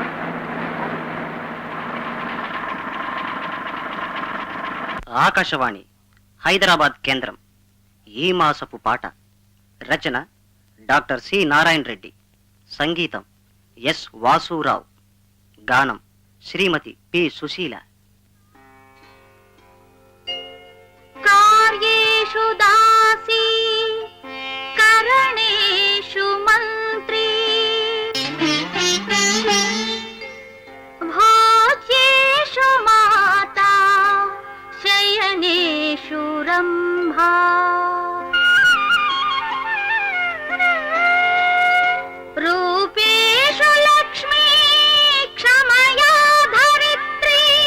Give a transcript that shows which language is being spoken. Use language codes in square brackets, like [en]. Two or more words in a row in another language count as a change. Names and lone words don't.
[te] ఆకాశవాణి హైదరాబాద్ కేంద్రం. ఈ మాసపు పాట. రచన డాక్టర్ సి నారాయణ రెడ్డి. సంగీతం ఎస్ వాసురావు. గానం శ్రీమతి పి సుశీల. [sa] कर्मेषु दासी करणेषु मन्त्री भोज्येषु माता शयनेषु रम्भा रूपेषु लक्ष्मी क्षमया धरित्री